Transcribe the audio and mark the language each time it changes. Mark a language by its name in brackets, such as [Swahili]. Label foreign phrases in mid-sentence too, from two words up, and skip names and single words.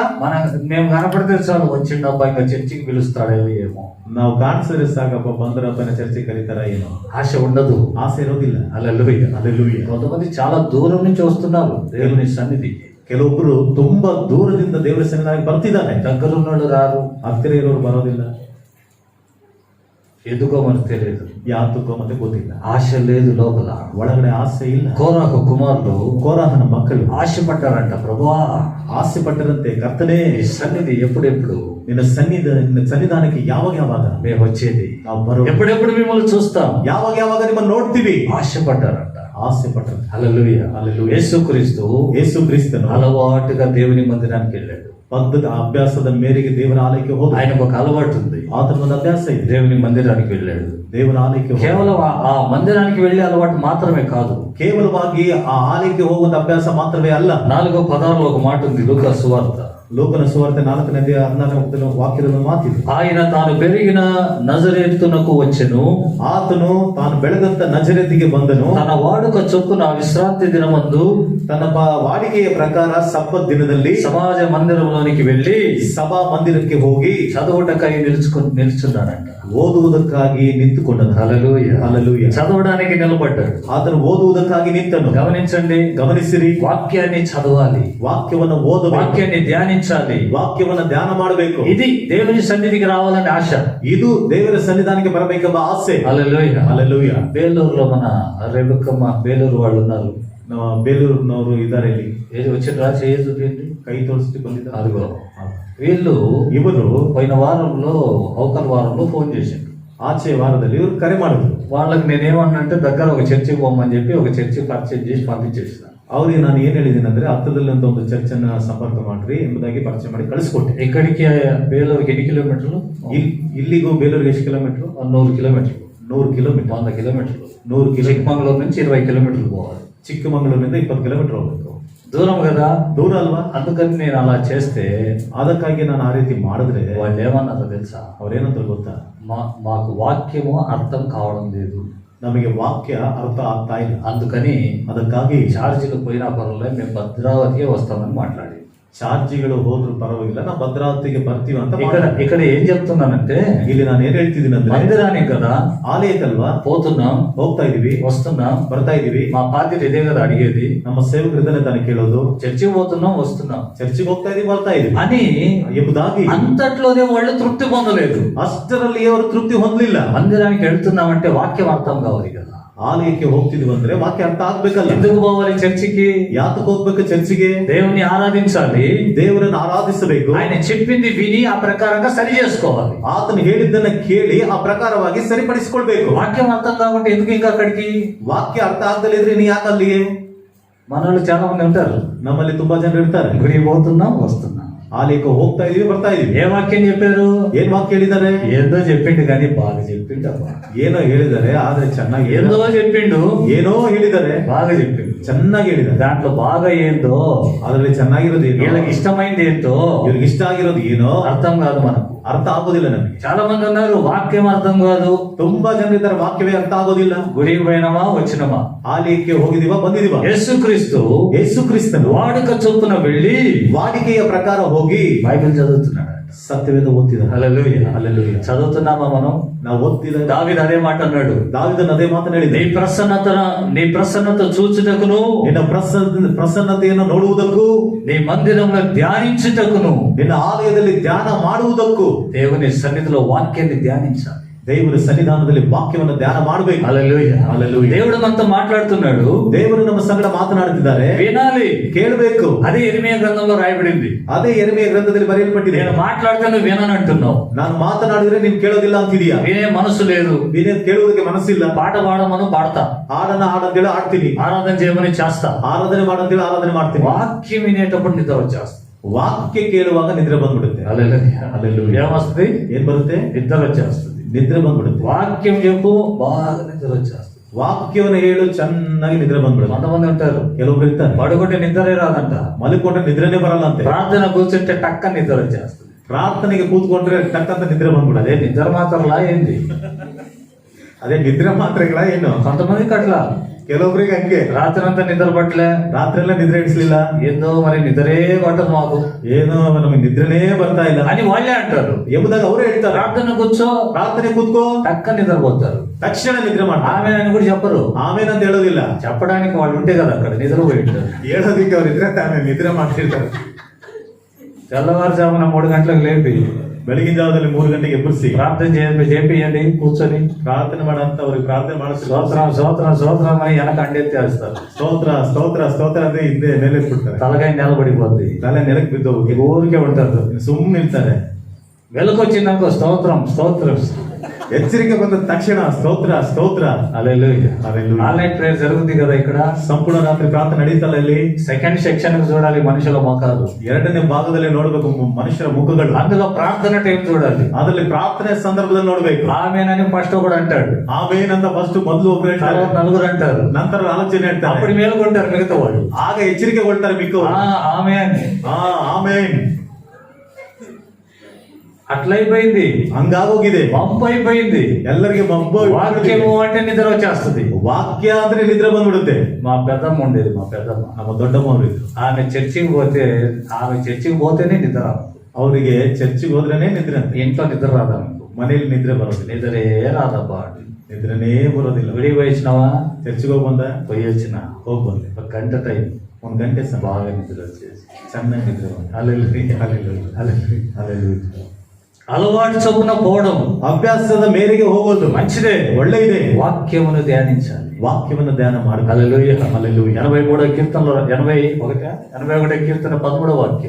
[Telugu] మేము కనపడితే చాలు వచ్చిండబ్బా ఇంకా చర్చికి పిలుస్తాడేమో ఏమో. [Kannada] ನಾವು ಕಾಣಿಸಿದ್ರೆ ಸಾಕಪ್ಪ, ಬಂದರಪ್ಪನ ಚರ್ಚೆ ಕರೀತಾರ ಏನೋ. [Telugu] ఆశ ఉండదు. [Kannada] ಆಸೆ ಇರೋದಿಲ್ಲ. [Telugu] హల్లెలూయా, [Kannada] హల్లెలూయా. [Telugu] కొంతమంది చాలా దూరం నుంచి వస్తున్నారు దేవుని సన్నిధికి. [Kannada] ಕೆಲವೊಬ್ರು ತುಂಬಾ ದೂರದಿಂದ ದೇವರ ಸನ್ನಿಧಾನಕ್ಕೆ ಬರ್ತಿದ್ದಾರೆ. [Telugu] దగ్గరున్నోళ్ళు రారు. [Kannada] ಹತ್ತಿರ ಇರೋರು ಬರೋದಿಲ್ಲ. [Telugu] ఎందుకో మనకు తెలియదు. [Kannada] ಯಾತಕ್ಕೋ ಮತ್ತೆ ಗೊತ್ತಿಲ್ಲ. [Telugu] ఆశ లేదు లోపల. [Kannada] ಒಳಗಡೆ ಆಸೆ ಇಲ್ಲ. [Telugu] కోరాహు కుమారులు [Kannada] ಕೋರಾಹನ ಮಕ್ಕಳು [Telugu] ఆశపడ్డారంట. ప్రభువా, [Kannada] ಆಸೆ ಪಟ್ಟರಂತೆ, ಕರ್ತನೇ [Telugu] ఈ సన్నిధి ఎప్పుడెప్పుడు [Kannada] ನಿನ್ನ ಸನ್ನಿಧಾನಕ್ಕೆ ಯಾವಾಗ [Telugu] మేము వచ్చేది, [Kannada] ನಾವು ಬರೋ, [Telugu] ఎప్పుడెప్పుడు మిమ్మల్ని చూస్తాం, [Kannada] ಯಾವಾಗ ನಿಮ್ಮನ್ನು ನೋಡ್ತೀವಿ. [Telugu] ఆశపడ్డారంట. [Kannada] ಆಸೆ ಪಟ್ಟರು. [Telugu] హల్లెలూయా, [Kannada] హల్లెలూయా. [Telugu] యేసుక్రీస్తు [Kannada] ಯೇಸು ಕ್ರಿಸ್ತನು [Telugu] అలవాటుగా దేవుని మందిరానికి వెళ్ళాడు. [Kannada] ಪದ್ಧತಿ ಅಭ್ಯಾಸದ ಮೇರೆಗೆ ದೇವರ ಆಲಯಕ್ಕೆ ಹೋದ. [Telugu] ఆయనకు ఒక అలవాటు ఉంది. [Kannada] ಆತನ ಒಂದು ಅಭ್ಯಾಸ ಇದೆ. [Telugu] దేవుని మందిరానికి వెళ్ళాడు. [Kannada] ದೇವರ ಆಲಯಕ್ಕೆ ಹೋದ. [Telugu] కేవలం ఆ మందిరానికి వెళ్ళే అలవాటు మాత్రమే కాదు, [Kannada] ಕೇವಲವಾಗಿ ಆ ಆಲಯಕ್ಕೆ ಹೋಗುವ ಅಭ್ಯಾಸ ಮಾತ್ರವೇ ಅಲ್ಲ. [Telugu] 4వ పదాల్లో ఒక మాట ఉంది, లూకా సువార్త. [Kannada] ಲೋಕನ ಸುವಾರ್ತೆ 4:14 ವಾಕ್ಯದ ಮಾತಿದೆ. [Telugu] ఆయన తాను పెరిగిన నజరేతునకు వచ్చెను, [Kannada] ಆತನು ತಾನು ಬೆಳೆದಂತ ನಜರೇತಿಗೆ ಬಂದನು. [Telugu] తన వాడుక చొప్పున విశ్రాంతి దినమందు [Kannada] ತನ್ನ ವಾಡಿಕೆಯ ಪ್ರಕಾರ ಸಬ್ಬತ್ ದಿನದಲ್ಲಿ [Telugu] సమాజ మందిరంలోనికి వెళ్ళి [Kannada] ಸಭಾ ಮಂದಿರಕ್ಕೆ ಹೋಗಿ [Telugu] చదువుటకై నిల్చున్నాడంట. [Kannada] ಓದುವುದಕ್ಕಾಗಿ ನಿಂತುಕೊಂಡನು. [Telugu] హల్లెలూయా, [Kannada] హల్లెలూయా. [Telugu] చదవడానికి నిలబడ్డాడు. [Kannada] ಆತನು ಓದುವುದಕ್ಕಾಗಿ ನಿಂತನು. [Telugu] గమనించండి, [Kannada] ಗಮನಿಸಿರಿ. [Telugu] వాక్యాన్ని చదవాలి, [Kannada] ವಾಕ್ಯವನ್ನು ಓದಬೇಕು, [Telugu] వాక్యాన్ని ధ్యానించాలి. [Kannada] ವಾಕ್ಯವನ್ನು ಧ್ಯಾನ ಮಾಡಬೇಕು. [Telugu] ఇది దేవుని సన్నిధికి రావాలని ఆశ. [Kannada] ಇದು ದೇವರ ಸನ್ನಿಧಾನಕ್ಕೆ ಬರಬೇಕೆಂಬ ಆಸೆ. [Telugu] హల్లెలూయా, [Kannada] హల్లెలూయా. [Telugu] బేలూరులో మన రేబక్కమ్మ బేలూరు వాళ్ళు ఉన్నారు. [Kannada] ನಮ್ಮ ಬೇಲೂರಿನವರು ಇದ್ದಾರೆ ಇಲ್ಲಿ. [Telugu] ఏది వచ్చిన చేయి చూపింది, [Kannada] ಕೈ ತೋರಿಸಿ ಬಂದಿದ್ದಾರೆ. [Telugu] అదిగో వీళ్ళు [Kannada] ಇವರು [Telugu] పోయిన వారంలో అవకల వారంలో ఫోన్ చేసిండు. [Kannada] ಆಚೆ ವಾರದಲ್ಲಿ ಇವರು ಕರೆ ಮಾಡಿದ್ರು. [Telugu] వాళ్ళకి నేనేమన్నంటే దగ్గర ఒక చర్చికి పోమని చెప్పి ఒక చర్చి పర్చేజ్ చేసి పంపించేసిన. [Kannada] ಅವ್ರಿಗೆ ನಾನು ಏನ್ ಹೇಳಿದ್ದೀನಿ ಅಂದ್ರೆ, ಹತ್ತದಲ್ಲಿ ಅಂತ ಒಂದು ಚರ್ಚ್ ಅನ್ನ ಸಂಪರ್ಕ ಮಾಡ್ರಿ ಎಂಬುದಾಗಿ ಪರಿಚಯ ಮಾಡಿ ಕಳಿಸ್ಕೊಟ್ಟೆ. [Telugu] ఇక్కడికి బేలూరుకి ఎన్ని కిలోమీటర్లు? [Kannada] ಇಲ್ಲಿಗೂ ಬೇಲೂರಿಗೆ ಎಷ್ಟು ಕಿಲೋಮೀಟರ್? [Telugu] 100 కిలోమీటర్లు. [Kannada] 100 ಕಿಲೋಮೀಟರ್. [Telugu] 100 కిలోమీటర్లు. [Kannada] 100 ಕಿಲೋಮೀಟರ್. [Telugu] చిక్కమంగళూరు నుంచి 20 కిలోమీటర్లు పోవాలి. [Kannada] ಚಿಕ್ಕಮಗಳೂರಿನಿಂದ 20 ಕಿಲೋಮೀಟರ್ ಹೋಗ್ಬೇಕು. [Telugu] దూరం కదా, [Kannada] ದೂರ ಅಲ್ವಾ? [Telugu] అందుకని నేను అలా చేస్తే [Kannada] ಅದಕ್ಕಾಗಿ ನಾನು ಆ ರೀತಿ ಮಾಡಿದ್ರೆ [Telugu] వాళ్ళు ఏమన్నారో తెలుసా? [Kannada] ಅವ್ರೇನಂತ ಗೊತ್ತಾ? [Telugu] మాకు వాక్యము అర్థం కావడం లేదు, [Kannada] ನಮಗೆ ವಾಕ್ಯ ಅರ್ಥ ಆಗ್ತಾ ಇಲ್ಲ, [Telugu] అందుకని [Kannada] ಅದಕ್ಕಾಗಿ [Telugu] ఛార్జీలు పోయినా పర్వాలేదు, మేము భద్రావతికే వస్తామని మాట్లాడి. [Kannada] ಚಾರ್ಜಿಗಳು ಹೋದ್ರು ಪರವಾಗಿಲ್ಲ, ನಾವು ಭದ್ರಾವತಿಗೆ ಬರ್ತೀವಿ ಅಂತ [Telugu] ఇక్కడ ఏం చెప్తున్నానంటే, [Kannada] ಇಲ್ಲಿ ನಾನು ಏನ್ ಹೇಳ್ತಿದ್ದೀನಿ ಅಂದ್ರೆ, [Telugu] మందిరానికి కదా [Kannada] ಆಲಯಕ್ಕಲ್ವಾ [Telugu] పోతున్నాం, [Kannada] ಹೋಗ್ತಾ ಇದೀವಿ, [Telugu] వస్తున్నాం, [Kannada] ಬರ್ತಾ ಇದೀವಿ. [Telugu] మా పార్టీ ఇదే కదా అడిగేది, [Kannada] ನಮ್ಮ ಸೇವಕರು ಇದನ್ನೇ ತಾನೇ ಕೇಳೋದು. [Telugu] చర్చికి పోతున్నాం, వస్తున్నాం [Kannada] ಚರ್ಚಿಗೆ ಹೋಗ್ತಾ ಇದೀವಿ, ಬರ್ತಾ ಇದೀವಿ [Telugu] అని [Kannada] ಎಂಬುದಾಗಿ [Telugu] అంతట్లోనే వాళ్ళు తృప్తి పొందలేదు. [Kannada] ಅಷ್ಟರಲ್ಲಿ ಅವರು ತೃಪ್ತಿ ಹೊಂದಲಿಲ್ಲ. [Telugu] మందిరానికి వెళ్తున్నామంటే వాక్యం అర్థం కావాలి కదా. [Kannada] ಆಲಯಕ್ಕೆ ಹೋಗ್ತಿದ್ವಿ ಅಂದ್ರೆ ವಾಕ್ಯ ಅರ್ಥ ಆಗ್ಬೇಕಲ್ಲ. [Telugu] ఎందుకు పోవాలి చర్చికి? [Kannada] ಯಾತಕ್ಕೆ ಹೋಗ್ಬೇಕು ಚರ್ಚಿಗೆ? [Telugu] దేవుని ఆరాధించాలి, [Kannada] ದೇವರನ್ನು ಆರಾಧಿಸಬೇಕು, [Telugu] ఆయన చెప్పింది విని ఆ ప్రకారంగా సరి చేసుకోవాలి. [Kannada] ಆತನು ಹೇಳಿದ್ದನ್ನ ಕೇಳಿ ಆ ಪ್ರಕಾರವಾಗಿ ಸರಿಪಡಿಸಿಕೊಳ್ಬೇಕು. [Telugu] వాక్యం అర్థం కాకుంటే ఎందుకు ఇంకా అక్కడికి? [Kannada] ವಾಕ್ಯ ಅರ್ಥ ಆಗ್ದಲಿದ್ರೆ ನೀ ಯಾಕೆ ಅಲ್ಲಿಗೆ? [Telugu] మనోళ్ళు చాలా మంది ఉంటారు, [Kannada] ನಮ್ಮಲ್ಲಿ ತುಂಬಾ ಜನರು ಇರ್ತಾರೆ, [Telugu] గుడికి పోతున్నాం, వస్తున్నాం, [Kannada] ಆಲಯಕ್ಕೆ ಹೋಗ್ತಾ ಇದೀವಿ, ಬರ್ತಾ ಇದೀವಿ. [Telugu] ఏ వాక్యం చెప్పారు? [Kannada] ಏನ್ ವಾಕ್ಯ ಹೇಳಿದ್ದಾರೆ? [Telugu] ఏందో చెప్పిండు కానీ బాగా చెప్పిండు అబ్బా. [Kannada] ಏನೋ ಹೇಳಿದ್ದಾರೆ, ಆದ್ರೆ ಚೆನ್ನಾಗಿ [Telugu] ఏందో చెప్పిండు, [Kannada] ಏನೋ ಹೇಳಿದ್ದಾರೆ, [Telugu] బాగా చెప్పిండు. [Kannada] ಚೆನ್ನಾಗಿ ಹೇಳಿದ್ದಾರೆ. [Telugu] దాంట్లో బాగా ఏందో, [Kannada] ಅದ್ರಲ್ಲಿ ಚೆನ್ನಾಗಿರೋದು ಏನೋ, [Telugu] వీళ్ళకి ఇష్టమైంది ఏంటో [Kannada] ಇವ್ರಿಗೆ ಇಷ್ಟ ಆಗಿರೋದು ಏನೋ [Telugu] అర్థం కాదు మనకు. [Kannada] ಅರ್ಥ ಆಗೋದಿಲ್ಲ ನಮಗೆ. [Telugu] చాలా మంది ఉన్నారు వాక్యం అర్థం కాదు. [Kannada] ತುಂಬಾ ಜನ ಇದ್ದಾರೆ, ವಾಕ್ಯವೇ ಅರ್ಥ ಆಗೋದಿಲ್ಲ. [Telugu] గుడికి పోయినామా, వచ్చినమా, [Kannada] ಆಲಯಕ್ಕೆ ಹೋಗಿದೀವ, ಬಂದಿದೀವ. [Telugu] యేసుక్రీస్తు [Kannada] ಯೇಸು ಕ್ರಿಸ್ತನು [Telugu] వాడుక చొప్పున వెళ్ళి [Kannada] ವಾಡಿಕೆಯ ಪ್ರಕಾರ ಹೋಗಿ [Telugu] బైబిల్ చదువుతున్నాడు. [Kannada] ಸತ್ಯವೇದ ಓದ್ತಿದ್ದಾರೆ. [Telugu] హల్లెలూయా, [Kannada] హల్లెలూయా. [Telugu] చదువుతున్నామా మనం? [Kannada] ನಾವು ಓದ್ತಿಲ್ಲ. [Telugu] దావీదు అదే మాట అన్నాడు, [Kannada] ದಾವಿದನು ಅದೇ ಮಾತನ್ನ ಹೇಳಿದ, [Telugu] నీ ప్రసన్నత చూచుటకును, [Kannada] ನಿನ್ನ ಪ್ರಸನ್ನತೆಯನ್ನು ನೋಡುವುದಕ್ಕೂ, [Telugu] నీ మందిరంలో ధ్యానించుటకును, [Kannada] ನಿನ್ನ ಆಲಯದಲ್ಲಿ ಧ್ಯಾನ ಮಾಡುವುದಕ್ಕೂ, [Telugu] దేవుని సన్నిధిలో వాక్యాన్ని ధ్యానించాలి. [Kannada] ದೇವರ ಸನ್ನಿಧಾನದಲ್ಲಿ ವಾಕ್ಯವನ್ನು ಧ್ಯಾನ ಮಾಡಬೇಕು. [Telugu] హల్లెలూయా, [Kannada] హల్లెలూయా. [Telugu] దేవుడు మనతో మాట్లాడుతున్నాడు, [Kannada] ದೇವರು ನಮ್ಮ ಸಂಗಡ ಮಾತನಾಡುತ್ತಿದ್ದಾರೆ, [Telugu] వినాలి, [Kannada] ಕೇಳಬೇಕು. [Telugu] అదే ఇర్మీయా గ్రంథంలో రాయబడింది. [Kannada] ಅದೇ ಯೆರೆಮೀಯ గ్రంథದಲ್ಲಿ ಬರೆಯಲ್ಪಟ್ಟಿದೆ. [Telugu] నేను మాట్లాడితే నువ్వు విననంటున్నావు, [Kannada] ನಾನು మాತನಾಡಿದ್ರೆ ನೀನು ಕೇಳೋದಿಲ್ಲ ಅಂತಿದೀಯಾ? [Telugu] వినే మనసు లేదు, [Kannada] ನೀನೇನ್ ಕೇಳುವುದಕ್ಕೆ ಮನಸ್ಸಿಲ್ಲ. [Telugu] పాట పాడమను పాడతా, [Kannada] ಹಾಡನ್ನ ಹಾಡಂತೇಳಿ ಹಾಡ್ತೀನಿ, [Telugu] ఆరాధన చేయమని చేస్తా, [Kannada] ಆರಾಧನೆ ಮಾಡಂತೇಳಿ ಆರಾಧನೆ ಮಾಡ್ತೀನಿ. [Telugu] వాక్యం వినేటప్పుడు నిద్ర వచ్చేస్తా. [Kannada] ವಾಕ್ಯ ಕೇಳುವಾಗ ನಿದ್ರೆ ಬಂದ್ಬಿಡುತ್ತೆ. [Telugu] హల్లెలూయా. [Kannada] హల్లెలూయా. [Telugu] ఏమొస్తుంది? [Kannada] ಏನ್ ಬರುತ್ತೆ? [Telugu] నిద్ర వచ్చేస్తుంది. [Kannada] ನಿದ್ರೆ ಬಂದ್ಬಿಡುತ್ತೆ. [Telugu] వాక్యం చెప్పు, బాగా నిద్ర వచ్చేస్తుంది. [Kannada] ವಾಕ್ಯವನ್ನು ಹೇಳು, ಚೆನ್ನಾಗಿ ನಿದ್ರೆ ಬಂದ್ಬಿಡುತ್ತೆ. [Telugu] కొంతమంది ఉంటారు, [Kannada] ಕೆಲವೊಬ್ರು ಇರ್ತಾರೆ, [Telugu] పడుకుంటే నిద్రే రాదంట, [Kannada] ಮಲ್ಕೊಂಡ್ರೆ ನಿದ್ರೆನೇ ಬರಲ್ಲ ಅಂತೆ. [Telugu] ప్రార్థన కూర్చుంటే టక్క నిద్ర వచ్చేస్తుంది. [Kannada] ಪ್ರಾರ್ಥನೆಗೆ ಕೂತ್ಕೊಂಡ್ರೆ ಟಕ್ಕಂತ ನಿದ್ರೆ ಬಂದ್ಬಿಡ. [Telugu] అదే నిద్ర మాత్రంలా ఏంది? [Kannada] ಅದೇ ನಿದ್ರೆ ಮಾತ್ರೆಗಳ ಏನು? [Telugu] కొంతమందికి అట్లా [Kannada] ಕೆಲವೊಬ್ರಿಗೆ ಹಂಗೆ [Telugu] రాత్రి అంతా నిద్ర పట్టలే, [Kannada] ರಾತ್ರಿ ಎಲ್ಲ ನಿದ್ರೆ ಇಡಿಸ್ಲಿಲ್ಲ, [Telugu] ఏందో మరి నిద్రే పట్టదు మాకు [Kannada] ಏನೋ ನಮಗೆ ನಿದ್ರೆನೇ ಬರ್ತಾ ಇಲ್ಲ [Telugu] అని వాళ్ళే అంటారు. [Kannada] ಎಂಬುದಾಗಿ ಅವರೇ ಹೇಳ್ತಾರೆ. [Telugu] ప్రార్థన కూర్చో, [Kannada] ಪ್ರಾರ್ಥನೆ ಕೂತ್ಕೋ, [Telugu] టక్క నిద్రపోతారు. [Kannada] ತಕ್ಷಣ ನಿದ್ರೆ ಮಾಡ್ತಾರೆ. [Telugu] ఆమె అని కూడా చెప్పరు. [Kannada] ಆಮೇಲೆ ಅಂತ ಹೇಳೋದಿಲ್ಲ. [Telugu] చెప్పడానికి వాళ్ళు ఉంటే కదా అక్కడ నిద్రపోయి ఉంటారు. [Kannada] ಹೇಳೋದಿಕ್ಕೆ ಅವ್ರು ಇದ್ರೆ ತಾನೇ ನಿದ್ರೆ ಮಾಡ್ತಿರ್ತಾರೆ. [Telugu] తెల్లవారుజామున 3 గంటలకు లేపి [Kannada] ಬೆಳಗಿನ ಜಾವದಲ್ಲಿ 3 ಗಂಟೆಗೆ ಎಬ್ಬರಿಸಿ [Telugu] ప్రార్థన చేపియండి కూర్చొని [Kannada] ಪ್ರಾರ್ಥನೆ ಮಾಡಂತ ಅವ್ರಿಗೆ ಪ್ರಾರ್ಥನೆ ಮಾಡಿಸ್ತಾರೆ. [Telugu] స్తోత్రం స్తోత్రం స్తోత్రం అని వెనక అండెత్తేస్తారు. [Kannada] ಸ್ತೋತ್ರ ಸ್ತೋತ್ರ ಸ್ತೋತ್ರ ಅಂದ್ರೆ ಹಿಂದೆ ಮೇಲೆ ಬಿಡ್ತಾರೆ. [Telugu] తలకాయ నేలబడిపోద్ది, [Kannada] ತಲೆ ನೆಲಕ್ಕೆ ಬಿದ್ದು ಹೋಗಿ [Telugu] ఊరికే ఉంటారు. [Kannada] ಸುಮ್ಮನೆ ಇರ್ತಾರೆ. [Telugu] వెలుకొచ్చిందనుకో స్తోత్రం స్తోత్రం, [Kannada] ಎಚ್ಚರಿಕೆ ಬಂದ ತಕ್ಷಣ ಸ್ತೋತ್ರ ಸ್ತೋತ್ರ. [Telugu] హల్లెలూయా. [Kannada] హల్లెలూయా. [English] online prayer [Telugu] జరుగుతుంది కదా ఇక్కడ. [Kannada] ಸಂಪೂರ್ಣ ರಾತ್ರಿ ಪ್ರಾರ್ಥನೆ ನಡೀತಲ್ಲ ಇಲ್ಲಿ. [English] second section [Telugu] చూడాలి మనుషుల ముఖాలు, [Kannada] ಎರಡನೇ ಭಾಗದಲ್ಲಿ ನೋಡ್ಬೇಕು ಮನುಷ್ಯರ ಮುಖಗಳು. [Telugu] అందులో ప్రార్థన టైం చూడాలి. [Kannada] ಅದರಲ್ಲಿ ಪ್ರಾರ್ಥನೆ ಸಂದರ್ಭದಲ್ಲಿ ನೋಡ್ಬೇಕು. [Telugu] ఆమెనని ఫస్ట్ ఒకడు అంటాడు, [Kannada] ಆಮೇನಂತ ಫಸ್ಟ್ ಮೊದಲು ಒಬ್ರು ಹೇಳ್ತಾರೆ, [Telugu] తర్వాత నలుగురు అంటారు, [Kannada] ನಂತರ ಆಲೋಚನೆ ಹೇಳ್ತಾರೆ, [Telugu] అప్పుడు మేలుకుంటారు మిగతా వాళ్ళు. [Kannada] ಆಗ ಎಚ್ಚರಿಕೆ ಕೊಡ್ತಾರೆ ಮಿಕ್ಕವರು. [Telugu] ఆమె అని [Kannada] ಆಮೇನ್. [Telugu] అట్లయిపోయింది, [Kannada] ಹಂಗಾಗೋಗಿದೆ, [Telugu] పంపు అయిపోయింది. [Kannada] ಎಲ್ಲರಿಗೆ ಮಬ್ಬು. [Telugu] వాక్యము అంటే నిద్ర వచ్చేస్తుంది. [Kannada] ವಾಕ್ಯ ಅಂದ್ರೆ ನಿದ್ರೆ ಬಂದ್ಬಿಡುತ್ತೆ. [Telugu] మా పెద్దమ్మ ఉండేది, మా పెద్దమ్మ. [Kannada] ನಮ್ಮ ದೊಡ್ಡಮ್ಮ ಅವರು ಇದ್ರು. [Telugu] ఆమె చర్చికి పోతేనే నిద్ర రాదు. [Kannada] ಅವರಿಗೆ ಚರ್ಚಿಗೆ ಹೋದ್ರೇನೆ ನಿದ್ರೆ ಅಂತ. [Telugu] ఇంట్లో నిద్ర రాదా మీకు? [Kannada] ಮನೇಲಿ ನಿದ್ರೆ ಬರೋದಿಲ್ಲ. [Telugu] నిద్రే రాదబ్బా. [Kannada] ನಿದ್ರೆನೇ ಬರೋದಿಲ್ಲ. [Telugu] విడికి పోయిచ్చినావా? [Kannada] ಚರ್ಚಿಗೆ ಹೋಗಿ ಬಂದ, [Telugu] పోయి వచ్చిన [Kannada] ಹೋಗಿ ಬಂದೆ, [Telugu] ఒక గంట టైం, [Kannada] 1 ಗಂಟೆ [Telugu] బాగా నిద్ర వచ్చేసి [Kannada] ಚೆನ್ನಾಗಿ ನಿದ್ರೆ ಬಂದ. [Telugu] హల్లెలూయా. [Kannada] ಹಲ್ಲೆಲೂಯಾ. ಹಲ್ಲೆಲೂಯಾ. [Telugu] అలవాటు చొప్పున పోవడం [Kannada] ಅಭ್ಯಾಸದ ಮೇರೆಗೆ ಹೋಗೋದು [Telugu] మంచిదే, [Kannada] ಒಳ್ಳೆಯದೇ. [Telugu] వాక్యమును ధ్యానించాలి. [Kannada] ವಾಕ್ಯವನ್ನು ಧ್ಯಾನ ಮಾಡಿ. [Telugu] హల్లెలూయా. 83వ కీర్తనలో 81వ కీర్తన 13వ వాక్యం.